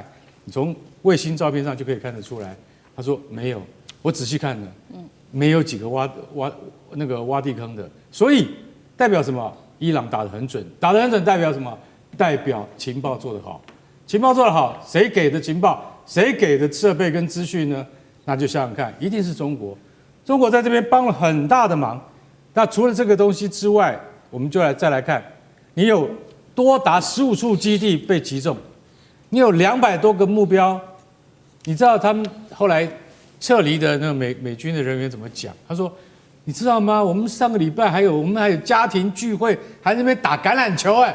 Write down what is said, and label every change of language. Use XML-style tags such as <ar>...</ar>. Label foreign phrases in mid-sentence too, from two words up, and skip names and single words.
<zh>你從衛星照片上就可以看得出來。他說沒有，我仔細看了，沒有幾個挖地坑的，所以代表什麼？伊朗打得很準，打得很準代表什麼？代表情報做得好。情報做得好，誰給的情報？誰給的設備跟資訊呢？那就想想看，一定是中國。中国在這邊幫了很大的忙。那除了這個東西之外，我們就再來看，你有多達15處基地被擊中，你有200多個目標。你知道他們後來撤離的那個美軍的人員怎麼講？他說：“你知道嗎？我們上個禮拜我們還有家庭聚會，還在那邊打橄欖球哎。</zh>